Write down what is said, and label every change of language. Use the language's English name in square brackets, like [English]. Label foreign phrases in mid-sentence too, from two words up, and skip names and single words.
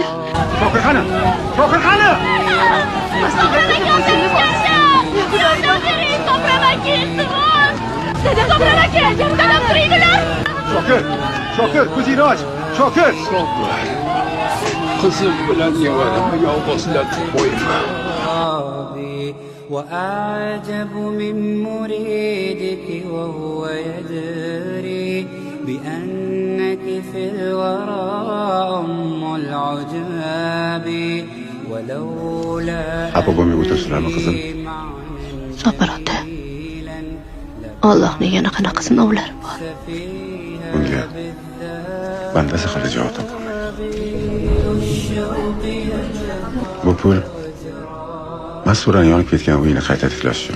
[Uzbek] Shokir qani? Shokir qani? Shokir, ko'zingni och. Shokir. Qizim bilan nevarama yolg'izlatib qo'yma. [Arabic] وأعجب من مريدك وهو يدري بأنك في الورى أم العجاب ولولا [Uzbek] Xafa bo'lmay o'tirsizlarmi qizim? Sabr ota. Allohning yana qanaqa sinovlari bor? Bunga banda sehrli javob topolmaydi. Bu pul Mas'urani yonib ketgan uyini qayta tiklash uchun.